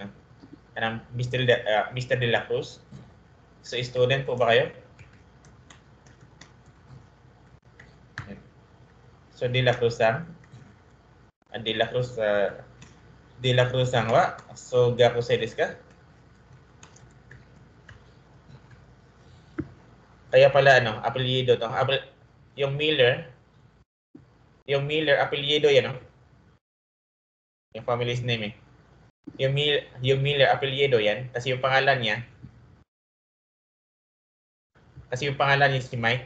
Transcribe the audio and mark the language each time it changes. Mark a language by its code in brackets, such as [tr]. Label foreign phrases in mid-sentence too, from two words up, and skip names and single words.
[tl] Mr. De La Cruz. So, student po ba kayo? So, De La Cruz sang. De La Cruz sang wa. So, [ja] 学生ですか? [tl] Kaya pala apelyido to. Yung Miller, apelyido yan, no? Yung [en] family's name [tl] eh. Yung Miller, apelyido yan. Kasi yung pangalan niya si Mike.